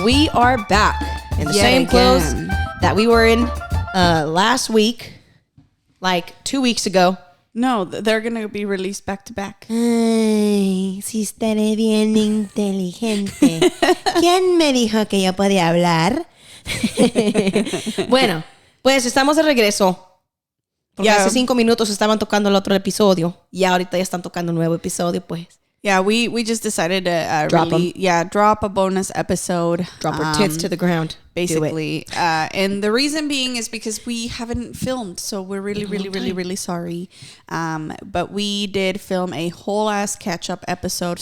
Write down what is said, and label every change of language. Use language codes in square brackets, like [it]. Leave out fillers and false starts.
[en] We are back in the same clothes that we were in last week, like 2 weeks ago. No, they're going to be released back to back. [es] Ay, si estaré bien inteligente. ¿Quién me dijo que yo podía hablar? Bueno, pues estamos de regreso. Porque hace 5 minutos estaban tocando el otro episodio y ahorita ya están tocando un nuevo episodio, pues. [en] Yeah, we just decided to drop a bonus episode. Drop our tits to the ground. Basically. And the reason being is because we haven't filmed, so we're really sorry. But we did film a whole ass catch-up episode.